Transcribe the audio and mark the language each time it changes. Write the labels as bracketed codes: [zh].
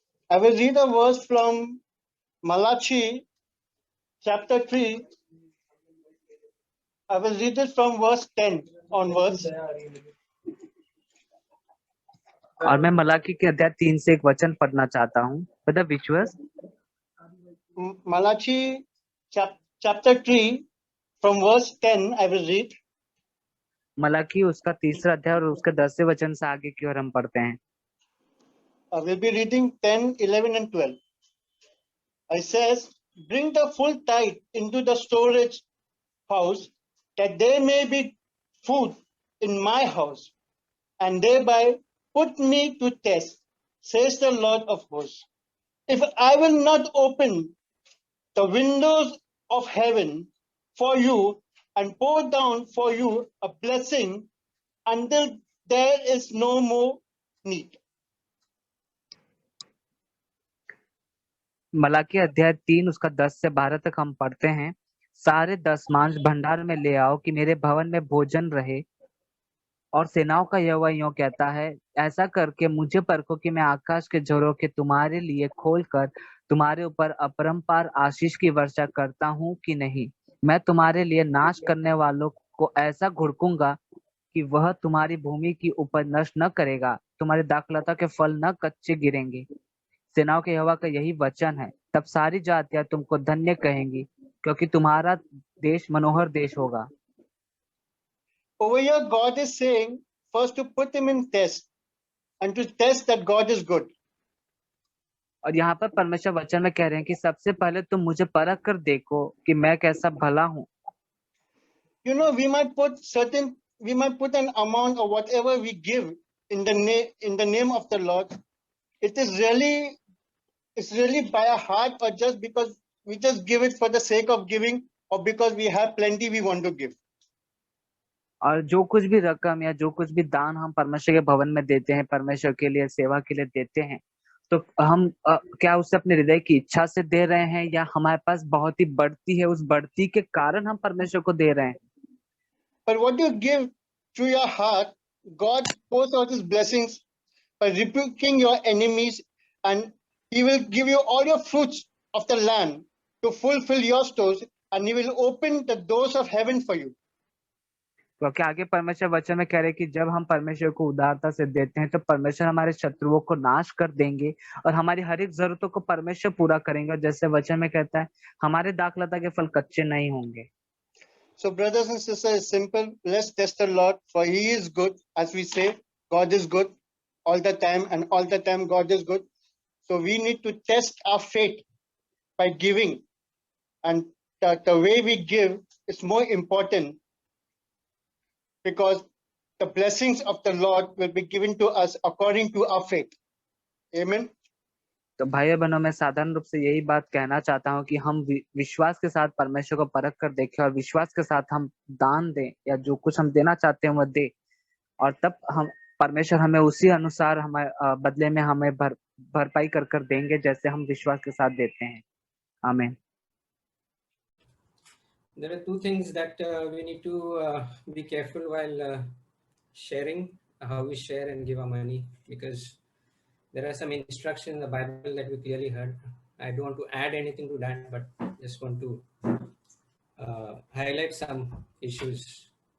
[en] I will read a verse from Malachi chapter 3. I will read it from verse 10 onwards. [hi] और मैं मलाकी के अध्याय 3 से एक वचन पढ़ना चाहता हूँ। [en] Brother, which verse? Malachi chapter 3 from verse 10 I will read. [hi] Malachi उसका 3रा अध्याय और उसके 10वें वचन से आगे की ओर हम पढ़ते हैं। [en] I will be reading 10, 11 and 12. It says, bring the full tithe into the storage house, that there may be food in my house, and thereby put me to test, says the Lord of hosts. If I will not open the windows of heaven for you and pour down for you a blessing until there is no more need. [hi] Malachi अध्याय 3 उसका 10 से 12 तक हम पढ़ते हैं। सारे दशमांश भंडार में ले आओ कि मेरे भवन में भोजन रहे, और सेनाओं का यहोवा यूं कहता है, ऐसा करके मुझे परखो कि मैं आकाश के झरोखे तुम्हारे लिए खोलकर तुम्हारे ऊपर अपरंपार आशीष की वर्षा करता हूँ कि नहीं। मैं तुम्हारे लिए नाश करने वालों को ऐसा घुड़कूंगा कि वह तुम्हारी भूमि की उपज नष्ट न करेगा, तुम्हारी दाखलता के फल न कच्चे गिरेंगे। सेनाओं के यहोवा का यही वचन है। तब सारी जातियां तुमको धन्य कहेंगी, क्योंकि तुम्हारा देश मनोहर देश होगा। [en] Over here, God is saying first to put him in test and to test that God is good. [hi] और यहाँ पर परमेश्वर वचन में कह रहे हैं कि सबसे पहले तुम मुझे परख कर देखो कि मैं कैसा भला हूँ। [en] You know, we might put an amount or whatever we give in the name of the Lord. It's really by a heart, or just because We just give it for the sake of giving, or because we have plenty we want to give. [hi] और जो कुछ भी रकम या जो कुछ भी दान हम परमेश्वर के भवन में देते हैं, परमेश्वर के लिए सेवा के लिए देते हैं, तो हम क्या उसे अपने हृदय की इच्छा से दे रहे हैं या हमारे पास बहुत ही बढ़ती है, उस बढ़ती के कारण हम परमेश्वर को दे रहे हैं? [en] But what you give through your heart, God pours out his blessings by rebuking your enemies, and he will give you all your fruits of the land to fulfill your stores, and he will open the doors of heaven for you. [hi] क्योंकि आगे परमेश्वर वचन में कह रहे हैं कि जब हम परमेश्वर को उदारता से देते हैं तो परमेश्वर हमारे शत्रुओं को नाश कर देंगे और हमारी हर एक जरूरतों को परमेश्वर पूरा करेंगे। और जैसे वचन में कहता है, हमारे दाखलता के फल कच्चे नहीं होंगे। [en] So, brothers and sisters, it's simple. Let's test the Lord, for he is good. As we say, God is good all the time, and all the time God is good. So we need to test our faith by giving, and the way we give is more important, because the blessings of the Lord will be given to us according to our faith. Amen. [hi] तो भाइयों बहनों, मैं साधारण रूप से यही बात कहना चाहता हूँ कि हम विश्वास के साथ परमेश्वर को परख कर देखें और विश्वास के साथ हम दान दें या जो कुछ हम देना चाहते हैं वह दे, और तब हम परमेश्वर हमें उसी अनुसार हमें बदले में हमें भरपाई कर कर देंगे जैसे हम विश्वास के साथ देते हैं। आमीन। [en] There are two things that we need to be careful while sharing, how we share and give our money, because there are some instructions in the Bible that we clearly heard. I don't want to add anything to that, but just want to highlight some issues.